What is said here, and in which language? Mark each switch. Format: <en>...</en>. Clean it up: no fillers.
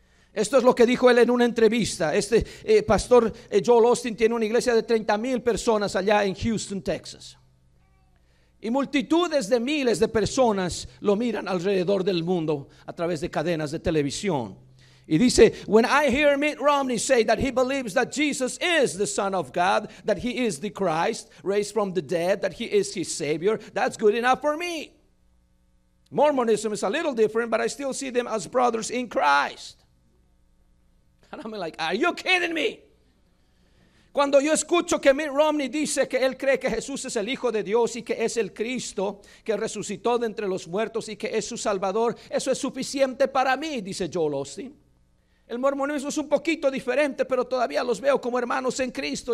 <es>Esto es lo que dijo él en una entrevista. Pastor Joel Osteen tiene una iglesia de 30,000 personas allá en Houston, Texas. Y multitudes de miles de personas lo miran alrededor del mundo a través de cadenas de televisión. Y dice,</es> <en>when I hear Mitt Romney say that he believes that Jesus is the Son of God, that he is the Christ, raised from the dead, that he is his Savior, that's good enough for me. Mormonism is a little different, but I still see them as brothers in Christ. And I'm like, are you kidding me?</en> <es>Cuando yo escucho que Mitt Romney dice que él cree que Jesús es el Hijo de Dios y que es el Cristo que resucitó de entre los muertos y que es su Salvador, eso es suficiente para mí, dice Joel Osteen. El mormonismo es un poquito diferente, pero todavía los veo como hermanos en Cristo.</es>